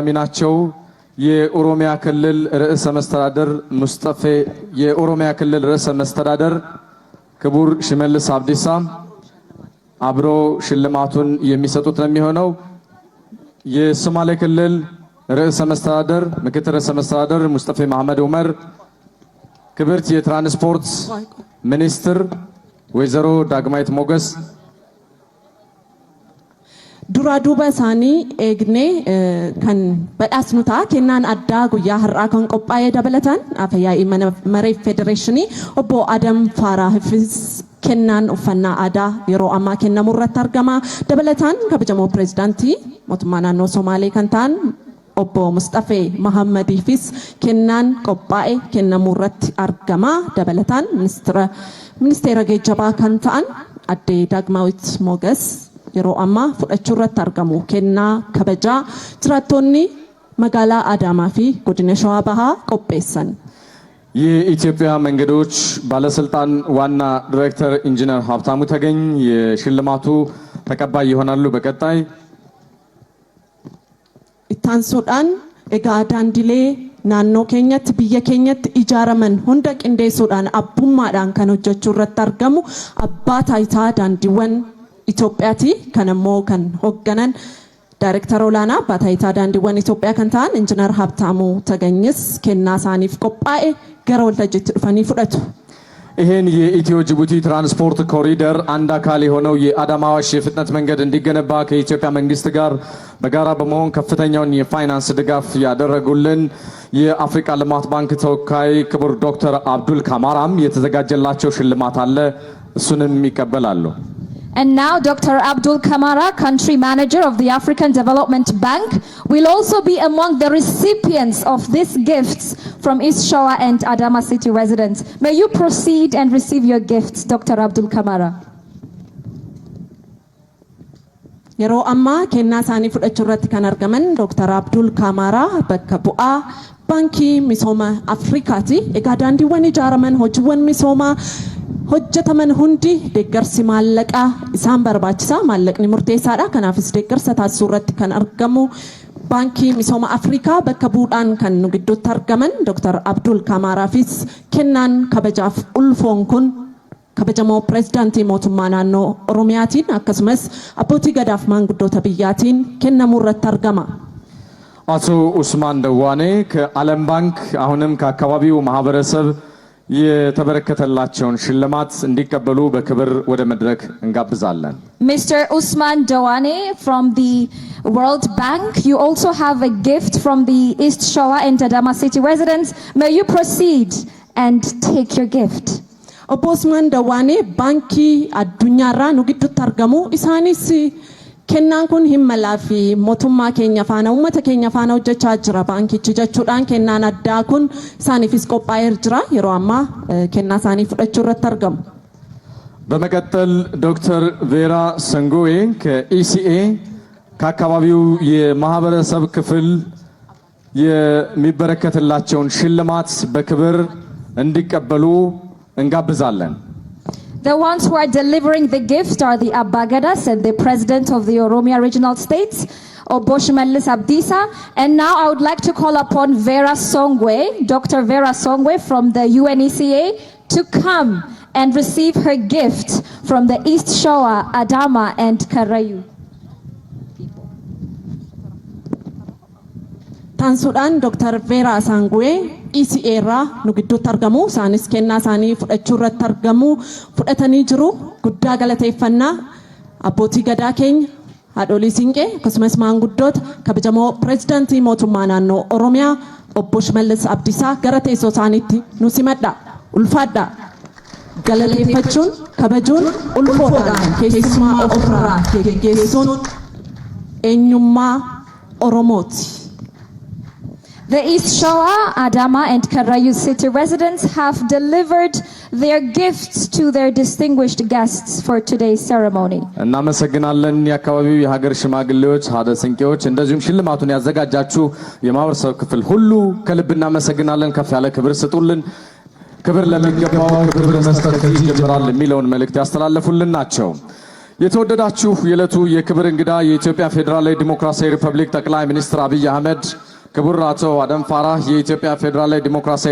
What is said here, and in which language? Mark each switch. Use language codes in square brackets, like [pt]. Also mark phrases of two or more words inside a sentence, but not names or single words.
[am] ናቸው። የኦሮሚያ ክልል ርዕሰ መስተዳደር ሙስጠፌ፣ የኦሮሚያ ክልል ርዕሰ መስተዳደር ክቡር ሽመልስ አብዲሳ አብሮ ሽልማቱን የሚሰጡት ነው የሚሆነው። የሶማሌ ክልል ርዕሰ መስተዳደር ምክትል ርዕሰ መስተዳደር ሙስጠፌ መሐመድ ዑመር፣ ክብርት የትራንስፖርት ሚኒስትር ወይዘሮ ዳግማዊት ሞገስ [om] dura duuba isaanii eegnee kan badhaasnu ta'a. Kennaan addaa guyyaa har'aa kan qophaa'ee dabalataan afyaa'ii mana maree federeeshinii obbo Adam Faaraahifis kennaan uffannaa aadaa yeroo ammaa kennamu irratti argama. Dabalataan kabajamoo pirezidaantii mootummaa naannoo Somaalee kan ta'an obbo Mustafee Mahammadiifis kennaan qophaa'ee kennamu irratti argama. Dabalataan ministeera geejjibaa kan ta'an adde Daagmaawit Moges yeroo ammaa fudhachuu irratti argamu. Kennaa kabajaa jiraattonni magaalaa Adaamaa fi godina Shawaa Bahaa qopheessan. [am] የኢትዮጵያ መንገዶች ባለስልጣን ዋና ዳይሬክተር ኢንጂነር ሀብታሙ ተገኝ የሽልማቱ ተቀባይ ይሆናሉ። በቀጣይ [om] ittaansuudhaan egaa daandilee naannoo keenyatti biyya keenyatti ijaaraman hunda qindeessuudhaan abbummaadhaan kan hojjechuu irratti argamu abbaa taayitaa daandiiwwan Itoophiyaati. Kan ammoo kan hoogganan Daayirektara olaanaa abbaa taayitaa daandiiwwan Itoophiyaa kan ta'an Injiinar Habtaamuu Taganyis kennaa isaaniif qophaa'e gara waltajjiitti dhufanii fudhatu. [am] ይሄን የኢትዮ ጅቡቲ ትራንስፖርት ኮሪደር አንድ አካል የሆነው የአዳማ አዋሽ የፍጥነት መንገድ እንዲገነባ ከኢትዮጵያ መንግስት ጋር በጋራ በመሆን ከፍተኛውን የፋይናንስ ድጋፍ ያደረጉልን የአፍሪካ ልማት ባንክ ተወካይ ክቡር ዶክተር አብዱል ካማራም የተዘጋጀላቸው ሽልማት አለ። እሱንም ይቀበላሉ። [en] And now Dr. Abdul Kamara, Country Manager of the African Development Bank, will also be among the recipients of these gifts from East Shoa and Adama City residents. May you proceed and receive your gifts, Dr. Abdul Kamara. [om] Yeroo ammaa kennaa isaanii fudhachuu irratti kan argaman Dr. Abdul Kamara bakka bu'aa baankii misooma Afrikaati. Egaa daandiiwwan ijaaraman hojiiwwan misoomaa hojjetaman hundi deeggarsi maallaqaa isaan barbaachisa. Maallaqni murteessaadha. Kanaafis deeggarsa taasisuu irratti kan argamu baankii misooma Afrikaa bakka bu'uudhaan kan nu gidduutti argaman Dr. Abdul Kamaraafis kennaan kabajaaf ulfoon kun kabajamoo pirezidaantii mootummaa naannoo Oromiyaatiin akkasumas abbootii gadaaf maanguddoota biyyaatiin kennamuu irratti argama. [am] አቶ ኡስማን ደዋኔ ከዓለም ባንክ አሁንም ከአካባቢው ማህበረሰብ የተበረከተላቸውን ሽልማት እንዲቀበሉ በክብር ወደ መድረክ እንጋብዛለን። [en] Mr. Usman Dawane from the World Bank, you also have a gift from the East Shoa and Adama City residents. May you proceed and take your gift. [om] Obosman Dawane Banki Addunyarra nu gidduutti argamu isaanis kennaan kun himmalaa fi mootummaa keenya faana uummata keenya faana hojjechaa jira baankichi jechuudhaan kennaan addaa kun isaaniifis qophaa'ee jira yeroo ammaa kennaa isaanii fudhachuu irratti argamu. [am] በመቀጠል ዶክተር ቬራ ሰንጎዌ ከኢሲኤ ከአካባቢው የማህበረሰብ ክፍል የሚበረከትላቸውን ሽልማት በክብር እንዲቀበሉ እንጋብዛለን። [en] The ones who are delivering the gift are the Abagadas and the president of the Oromia Regional States, Obbo Shimallis Abdiisa. And now I would like to call upon Vera Songwe, Dr. Vera Songwe from the UNECA, to come and receive her gift from the East Shoa, Adama and Karayu. [om] Tansuudhaan Dr. Vera Songwe ECA irraa nu gidduutti argamu isaanis kennaa isaanii fudhachuu irratti argamu fudhatanii jiru guddaa galateeffannaa abbootii gadaa keenya haadholii siinqee akkasumas maanguddoota kabajamoo pireezidaantii mootummaa naannoo Oromiyaa Obbo Shimallis Abdiisaa gara teessoo isaaniitti nu simadha ulfaadha galateeffachuun kabajuun ulfoodhaan keessumaa ofirraa geggeessuun eenyummaa Oromooti. [en] The East Shoa, Adama and Karayu city residents have delivered their gifts to their distinguished guests for today's ceremony. [am] እናመሰግናለን የአካባቢው የሀገር ሽማግሌዎች ሀደ ስንቄዎች እንደዚሁም ሽልማቱን ያዘጋጃችሁ የማህበረሰብ ክፍል ሁሉ ከልብ እናመሰግናለን። ከፍ ያለ ክብር ስጡልን። ክብር ለሚገባው ክብር መስጠት ከዚህ ይጀምራል የሚለውን መልእክት ያስተላለፉልን ናቸው። የተወደዳችሁ የዕለቱ የክብር እንግዳ የኢትዮጵያ ፌዴራላዊ ዲሞክራሲያዊ ሪፐብሊክ ጠቅላይ ሚኒስትር አብይ አህመድ ክቡር አቶ አደም ፋራህ የኢትዮጵያ ፌዴራላዊ ዲሞክራሲያዊ